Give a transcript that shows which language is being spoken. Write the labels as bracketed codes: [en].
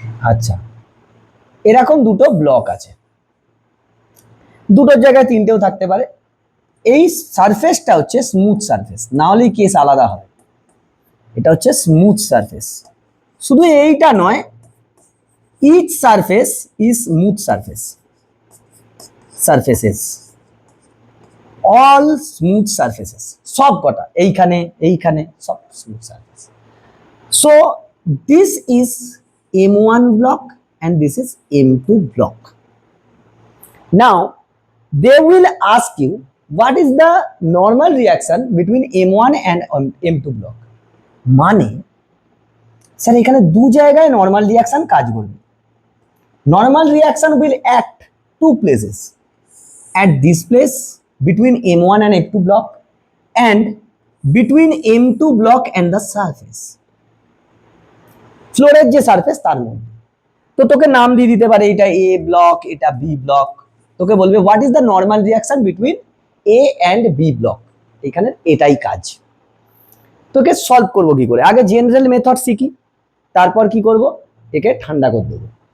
[bn] আচ্ছা এরকম দুটো ব্লক আছে, দুটোর জায়গায় তিনটেও থাকতে পারে, এই সারফেসটা হচ্ছে স্মুথ সারফেস, না হলে কেস আলাদা হয়, এটা হচ্ছে স্মুথ সারফেস। শুধু এইটা নয়, [en] each surface is smooth surface, surfaces all smooth surfaces, [bn] সব কটা এইখানে এইখানে সব smooth surface. [en] So this is M1 block and this is M2 block. Now they will ask you what is the normal reaction between M1 and M2 block, [bn] মানে sir এখানে দু জায়গায় normal reaction কাজ করবে, [en] normal reaction will act two places, at this place between M1 and M2 block and between M2 block and the surface, [bn] ফ্লোরের যে surface তার মধ্যে। তো তোকে নাম দিয়ে দিতে পারে, এটা এ ব্লক, এটা বি ব্লক, তোকে বলবে [en] what is the normal reaction between A and B block, [bn] এখানে এটাই কাজ। তোকে সলভ করবো কি করে, আগে জেনারেল মেথড শিখি, তারপর কি করব, একে ঠান্ডা করে দেবো।